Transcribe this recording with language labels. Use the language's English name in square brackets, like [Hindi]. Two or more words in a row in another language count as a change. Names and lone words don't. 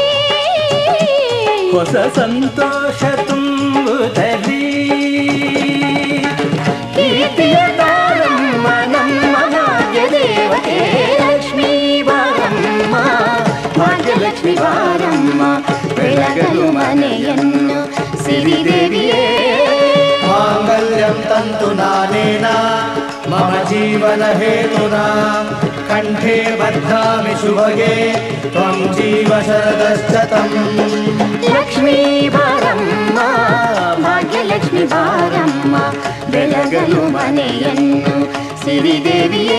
[Kannada] ಹೊಸ ಸಂತೋಷ ತುಂಬುತ್ತಲೀ. ಕೀರ್ತಿಯ ತಾರಮ್ಮ ನಮ್ಮ ಭಾಗ್ಯ ದೇವತೆ ಲಕ್ಷ್ಮೀ ಬಾರಮ್ಮ. ಭಾಗ್ಯಲಕ್ಷ್ಮಿ ಬಾರಮ್ಮ ಬೆಳಗಲು ಮನೆಯನ್ನು ಸಿರಿದೇವಿಯೇ. [Sanskrit] माङ्गल्यं तन्तु नानेन मम जीवन हेतुना कंठे बध्नामि शुभगे त्वं जीव शरदश्शतम्. [Kannada] ಲಕ್ಷ್ಮೀ ಬಾರಮ್ಮ ಭಾಗ್ಯಲಕ್ಷ್ಮಿ ಬಾರಮ್ಮ ಬೆಳಗಲು ಮನೆಯನ್ನು ಸಿರಿದೇವಿಯೇ.